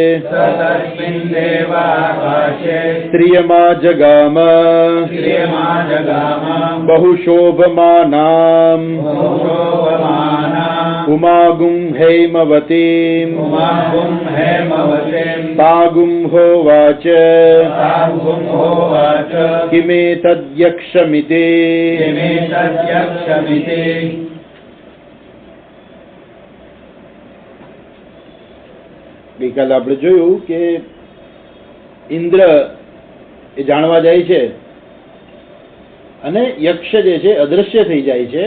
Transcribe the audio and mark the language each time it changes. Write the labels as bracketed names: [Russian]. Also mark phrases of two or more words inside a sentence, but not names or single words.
[Sanskrit] स्त्रियमा जगाम बहुशोभमानाम् उमागुं हैमवतीम् तागुं होवाच [Gujarati] किमेतद्यक्षमिति ગઈકાલે આપણે જોયું કે ઇન્દ્ર એ જાણવા જાય છે અને યક્ષ જે છે અદ્રશ્ય થઈ જાય છે.